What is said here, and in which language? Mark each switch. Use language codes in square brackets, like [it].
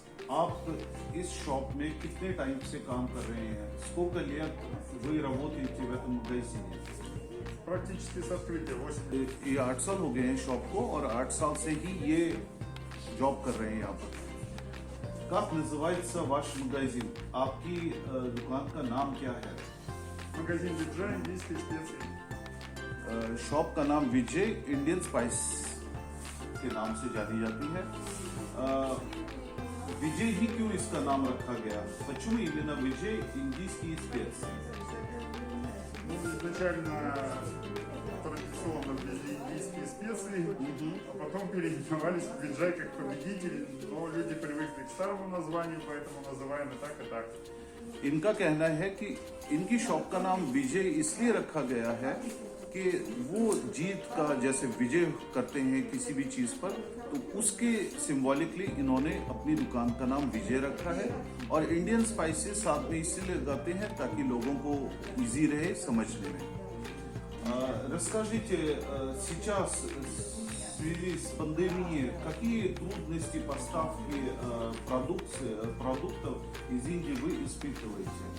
[hi] आप इस शॉप में कितने टाइम से काम कर रहे हैं? [ru] Сколько лет вы работаете в этом магазине? Практически с открытия 8 лет. [hi] ये 8 साल हो गए हैं शॉप को और 8 साल से ही ये जॉब कर रहे हैं यहाँ पर। [ru] Как называется ваш магазин? [hi] आपकी दुकान का नाम क्या है? [ru] Магазин Виджай, индийские специи. [hi] शॉप का नाम विजय इंडियन स्पाइस के नाम से जानी जाती है। विजय ही क्यों इसका नाम रखा गया? [ru] Почему именно विजय индийские специи? Ну, изначально традиционно были индийские специи, а потом переименовались в Виджай как победитель, но люди привыкли к старому названию, поэтому называем и так, и так. [hi] इनका कहना है कि इनकी शॉप का नाम विजय इसलिए रखा गया है कि वो जीत का जैसे विजय करते हैं किसी भी चीज पर, तो उसके सिंबॉलिकली इन्होंने अपनी दुकान का नाम विजय रखा है। और इंडियन स्पाइसेस साथ में इसलिए लगाते हैं ताकि लोगों को इजी रहे समझने में। [ru] Расскажите, сейчас в связи с пандемией, какие трудности поставки продуктов из Индии вы испытываете?